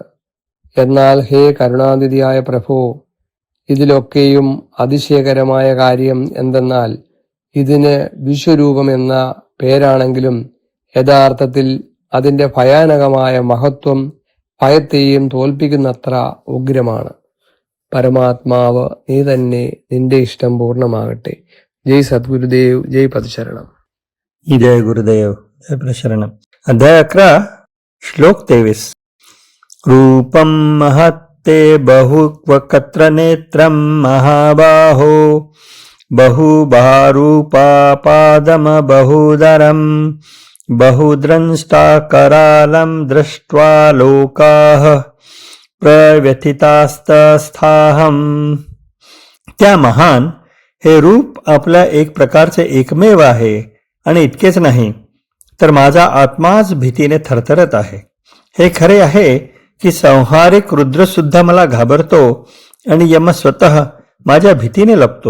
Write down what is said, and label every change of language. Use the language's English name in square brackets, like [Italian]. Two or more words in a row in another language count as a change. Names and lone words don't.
[Malayalam] എന്നാൽ ഹേ കരുണാനിധിയായ പ്രഭോ, ഇതിലൊക്കെയും അതിശയകരമായ കാര്യം എന്തെന്നാൽ ഇതിന് വിശ്വരൂപം എന്ന പേരാണെങ്കിലും യഥാർത്ഥത്തിൽ അതിന്റെ ഭയാനകമായ മഹത്വം ഭയത്തെയും തോൽപ്പിക്കുന്നത്ര ഉഗ്രമാണ്. പരമാത്മാവ് നീ തന്നെ, നിന്റെ ഇഷ്ടം പൂർണ്ണമാകട്ടെ. ജയ് സദ്ഗുരുദേവ്, ജയ് പദശരണം. [Marathi] जय गुरुदेव, जय प्रशरणम. अध्याय 11 श्लोक 23. [Sanskrit] रूपं महत्ते बहुवक्त्र नेत्रं महाबाहो बहुबारूपापादम बहुदरं बहुद्रंष्टाकरालं दृष्ट्वा लोकाः प्रव्यथितास्तस्थाहम्. [Marathi] त्या महान हे रूप आपल्या एक प्रकारचे एकमेव आहे आणि इतकेच नाही तर माझा आत्माच भीतीने थरथरत आहे. हे खरे आहे की संहारिक रुद्र सुद्धा मला घाबरतो आणि यम स्वतः माझ्या भीतीने लपतो.